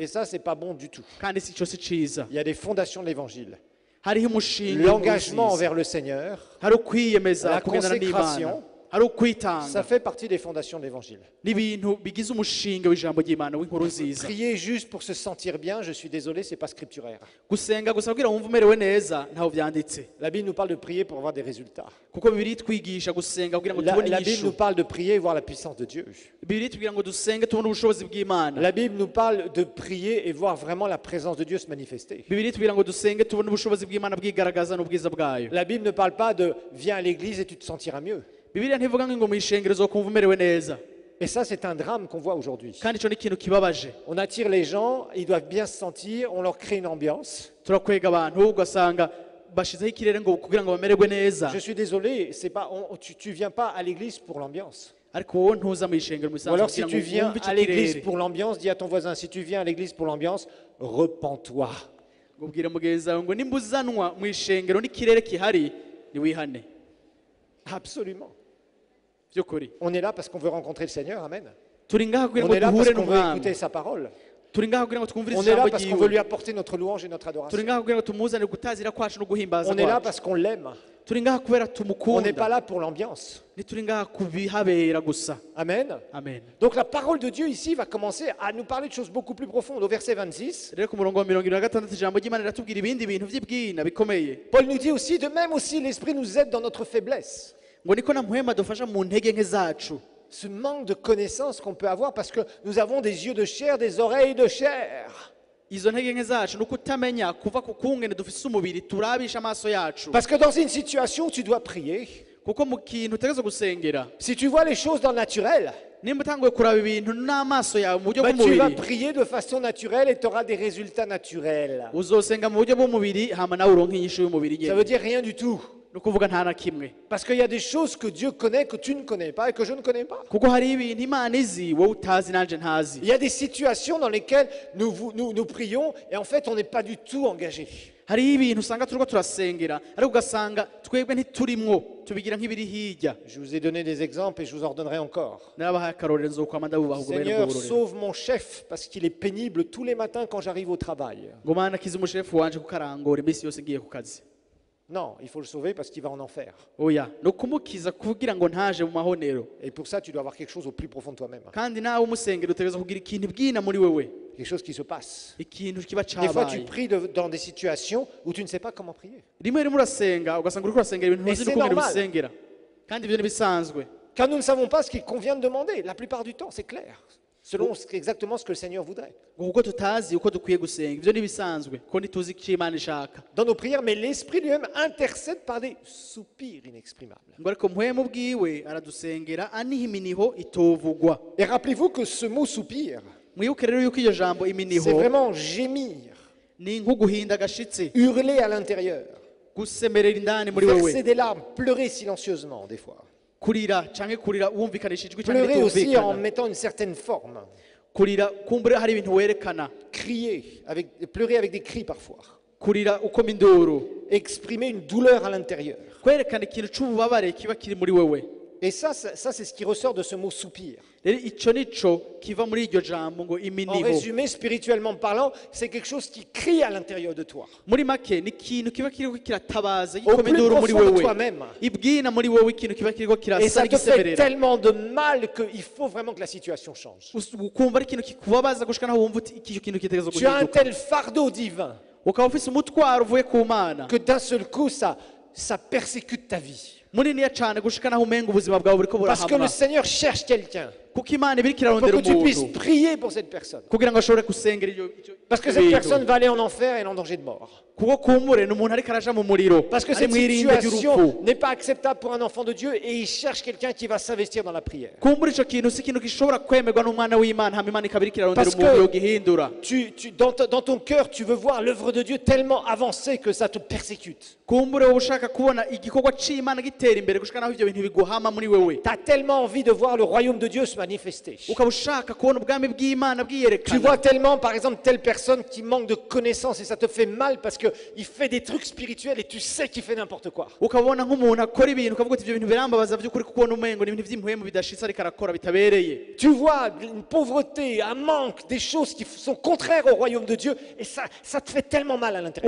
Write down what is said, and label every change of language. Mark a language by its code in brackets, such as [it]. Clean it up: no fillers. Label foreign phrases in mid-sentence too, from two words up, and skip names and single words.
[fr] Et ça, c'est pas bon du tout. [rn] kandi si cyo si ciza [fr] Il y a des fondations de l'évangile. [rn] hariho umushinga [fr] L'engagement [rn] w'inziza. [fr] envers le Seigneur, [rn] hari ukwiyemeza [fr] la [rn] kugendana n'Imana [fr] consécration, [rn] hari [fr] ça [rn] ukwitanga [fr] fait partie des fondations de l'évangile. [rn] n'ibintu bigize umushinga w'ijambo ry'Imana w'inkuru nziza [fr] Prier juste pour se sentir bien, je suis désolé, c'est pas scripturaire. [rn] gusenga gusa kugira wumve umerewe neza ntaho vyanditse [fr] La Bible nous parle de prier pour avoir des résultats. [rn] kuko bibiri twigisha gusenga kugira ngo tubone [fr] La Bible nous [rn] inyishu [fr] parle de prier et voir la puissance de Dieu. [rn] bibiri tubwira ngo dusenge tubone ubushobozi bw'Imana [fr] La Bible nous parle de prier et voir vraiment la présence de Dieu se manifester. [rn] bibiri tubwira ngo dusenge tubone ubushobozi bw'Imana bwigaragaza n'ubwiza bwayo [fr] La Bible ne parle pas de viens à l'église et tu te sentiras mieux. [rn] bibiliya ntivuga ngo mu ishengero uzokumva umerewe neza [fr] Et ça, c'est un drame qu'on voit aujourd'hui. [rn] kandi ico ni ikintu kibabaje [fr] On attire les gens, ils doivent bien se sentir, on leur crée une ambiance. [rn] turakwega abantu ugasanga bashizeho ikirere ngo kugira ngo bamererwe neza [fr] Je suis désolé, c'est pas, tu viens pas à l'église pour l'ambiance. [rn] ariko wowe ntuza mu ishengero mu [fr] Ou [rn] isanzwe [fr] alors si [rn] kugira [fr] tu [rn] ngo [fr] viens [rn] wumve ico [fr] à l'église [rn] kirere [fr] pour l'ambiance, dis à ton voisin, si tu viens à l'église pour l'ambiance, repens-toi. [rn] ngo ubwire mugenzi wawe ngo nimba uzanwa mu ishengero n'ikirere kihari niwihane [fr] Absolument. [rn] by'ukuri [fr] On est là parce qu'on veut rencontrer le Seigneur, amen. [rn] turi ngaha kugira [fr] On [rn] ngo [fr] est là [rn] duhure [fr] parce qu'on veut [rn] n'umwami [fr] écouter sa parole. [rn] turi ngaha kugira ngo twumvire [fr] On est là [rn] ijambo [fr] parce qu'on veut lui [rn] ryiwe [fr] apporter notre louange et notre [rn] turi [fr] adoration. [rn] ngaha kugira ngo tumuzanire gutazira kwacu no guhimbaza [fr] On est là [rn] kwacu [fr] parce qu'on l'aime. [rn] turi ngaha kubera [fr] On n'est pas [rn] tumukunda [fr] là pour l'ambiance. [rn] ntituri ngaha kubihabera gusa [fr] Amen. [rn] amen [fr] Donc la parole de Dieu ici va commencer à nous parler de choses beaucoup plus profondes. Au verset 26, [rn] rero ku murongo wa 26 ijambo ry'Imana riratubwira ibindi bintu vy'ibwina bikomeye [fr] Paul nous dit aussi, de même aussi, l'Esprit nous aide dans notre faiblesse. [rn] ngo niko na mpwema dufasha mu ntege nke zacu [fr] Ce manque de connaissance qu'on peut avoir parce que nous avons des yeux de chair, des oreilles de chair. [rn] izo ntege nke zacu ni ukutamenya kuva ku kungene dufise umubiri turabisha amaso yacu [fr] Parce que dans une situation où tu dois prier, [rn] kuko mu kintu utegerezwa gusengera [fr] si tu vois les choses dans le naturel, [rn] nimba utanguye kuraba ibintu n'amaso yawe mu buryo [fr] ben, tu vas [rn] bw'umubiri [fr] prier de façon naturelle et tu auras des résultats naturels. [rn] uzosenga mu buryo bw'umubiri hama nawe uronke inyishu y'umubiri [fr] Ça veut [rn] nyene [fr] dire rien du tout. [rn] ni ukuvuga nta na kimwe [fr] Parce qu'il y a des choses que Dieu connaît que tu ne connais pas et que je ne connais pas. [rn] kuko hari ibintu imana izi wowe utazi nanje ntazi [fr] Il y a des situations dans lesquelles nous prions et en fait on n'est pas du tout engagé. [rn] hariho ibintu usanga turiko turasengera ariko ugasanga twebwe ntiturimwo tubigira nk'ibiri hirya [fr] Je vous ai donné des exemples et je vous en redonnerai encore. [rn] narabahaye akarorero nzokwama ndabubaha ubwo bene [fr] Seigneur, [rn] bw'uburorero [fr] sauve mon chef parce qu'il est pénible tous les matins quand j'arrive au travail. [rn] ngo mana akize umushefu wanje kuko arangora iminsi yose ngiye ku kazi [fr] Non, il faut le sauver parce qu'il va en enfer. [rn] oya no kumukiza kugira ngo ntaje mu mahonero [fr] Et pour ça, tu dois avoir quelque chose au plus profond de toi-même. [rn] kandi nawe umusengera utegereza kugira ikintu bwina muri wewe [fr] Quelque chose qui se passe. [rn] ikintu kiba [fr] Des fois, tu [rn] cabaye [fr] pries dans des situations où tu ne sais pas comment prier. [rn] rimwe rimwe urasenga ugasanga uriko urasengera ibintu [fr] Et [rn] ntuzi [fr] c'est [rn] n'ukungene [fr] normal. [rn] bisengera kandi ibyo ntibisanzwe [fr] Car nous ne savons pas ce qu'il convient de demander. La plupart du temps, c'est clair. Selon exactement ce que le Seigneur voudrait. [rn] ngo kuko tutazi uko dukwiye gusenga ibyo ntibisanzwe ko ntituzi icyo imana ishaka [fr] Dans nos prières, mais l'Esprit lui-même intercède par des soupirs inexprimables. [rn] ngo ariko mpwemu bwiwe aradusengera aniha iminiho itovugwa [fr] Et rappelez-vous que ce mot soupir, [rn] mwibuke rero yuko iyo jambo [fr] c'est [rn] iminiho [fr] vraiment gémir, [rn] ni nk'uguhinda agashitsi [fr] hurler à l'intérieur, [rn] gusemerera indani muri wewe [fr] verser des larmes, pleurer silencieusement des fois. [rn] kurira canke kurira wumvikanisha ijwi canke [fr] Pleurer aussi en [rn] ritumvikana [fr] mettant une certaine forme. [rn] kurira kumbure hari ibintu werekana [fr] Crier, pleurer avec des cris parfois. [rn] kurira ukoma induru [fr] Exprimer une douleur à l'intérieur. [rn] kwerekana ikintu c'ububabare kiba kiri muri wewe [fr] Et ça, c'est ce qui ressort de ce mot soupir. [rn] rero ico nico kiva muri iryo jambo ngo [fr] En [rn] iminiho [fr] résumé, spirituellement parlant, c'est quelque chose qui crie à l'intérieur de toi. [rn] muri make ni ikintu kiba kiriko kiratabaza [fr] Au [rn] gikoma [fr] plus [rn] induru muri [fr] profond de [rn] wewe [fr] toi-même. [rn] ibwina muri wewe ikintu kiba kiriko [fr] Et [rn] kirasa [fr] ça te fait [rn] gisemerera [fr] tellement de mal qu'il faut vraiment que la situation change. [rn] ukumva ari ikintu kikubabaza gushika naho wumva uti iki kintu kitegerezwa [fr] Tu as un [rn] guhinduka [fr] tel fardeau divin [rn] ukaba ufise umutwaro uvuye ku mana [fr] que d'un seul coup, ça persécute ta vie. [rn] muniniya cane gushika naho umenga ubuzima bwawe buriko [fr] Parce que le [rn] burahamwa [fr] Seigneur cherche quelqu'un [rn] kuko imana ibiriko [fr] pour [rn] irarondera [fr] que tu puisses [rn] umuntu [fr] prier pour cette personne. [rn] kugira ngo ashobore gusengera [fr] Parce que cette personne va aller en enfer et en danger de mort. [rn] kuko kumbure ni umuntu ariko araja mu muriro [fr] Parce que [rn] ari [fr] cette [rn] mwirinde ry'urupfu [fr] situation n'est pas acceptable pour un enfant de Dieu et il cherche quelqu'un qui va s'investir dans la prière. [rn] kumbura ico kintu si ikintu gishobora kwemerwa n'umwana w'imana hama imana ikaba iriko irarondera [fr] Parce que- [rn] umuntu yogihindura [fr] Dans ton cœur, tu veux voir l'œuvre de Dieu tellement avancée que ça te persécute. [rn] kumbure wowe ushaka kubona igikorwa c'imana gitera imbere gushika naho ivyo bintu biguhama muri wewe [fr] Tu as tellement envie de voir le royaume de Dieu se manifester. [rn] ukaba ushaka kubona ubwami bw'imana [fr] Tu [rn] bwiyerekana [fr] vois tellement, par exemple, telle personne qui manque de connaissances et ça te fait mal parce qu'il fait des trucs spirituels et tu sais qu'il fait n'importe quoi. [rn] ukabona nk'umuntu akora ibintu ukavuga uti ivyo bintu birambabaza vy'ukuri kuko ubona umengo ni ibintu vy'impwemu bidashitse ariko arakora bitabereye [fr] Tu vois une pauvreté, un manque, des choses qui sont contraires au royaume de Dieu et ça te fait tellement mal à l'intérieur.